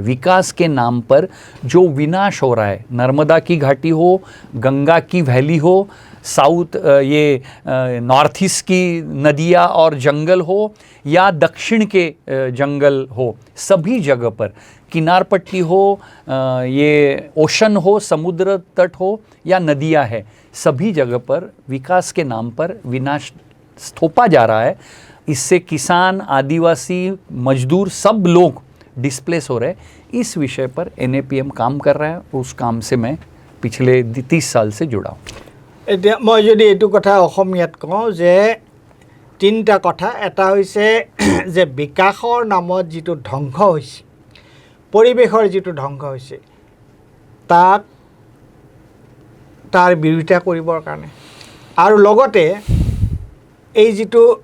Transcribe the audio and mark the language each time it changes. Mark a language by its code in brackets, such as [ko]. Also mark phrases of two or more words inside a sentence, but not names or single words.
[hi] विकास के नाम पर जो विनाश हो रहा है, नर्मदा की घाटी हो, गंगा की वैली हो, साउथ ये नॉर्थ ईस्ट की नदियाँ और जंगल हो, या दक्षिण के जंगल हो, सभी जगह पर किनारपट्टी हो, ये ओशन हो, समुद्र तट हो या नदियाँ है, सभी जगह पर विकास के नाम पर विनाश थोपा जा रहा है. इससे किसान, आदिवासी, मजदूर सब लोग डिस्प्लेस हो रहे हैं. इस विषय पर NAPM काम कर रहा है. उस काम से मैं पिछले 30 साल से जुड़ा हूँ. [as] এতিয়া মই যদি এইটো কথা অসমীয়াত কওঁ যে তিনিটা কথা, এটা হৈছে যে বিকাশৰ নামত যিটো ধ্বংস হৈছে, পৰিৱেশৰ যিটো ধ্বংস হৈছে, তাৰ বিৰোধিতা কৰিবৰ কাৰণে, আৰু লগতে এই যিটো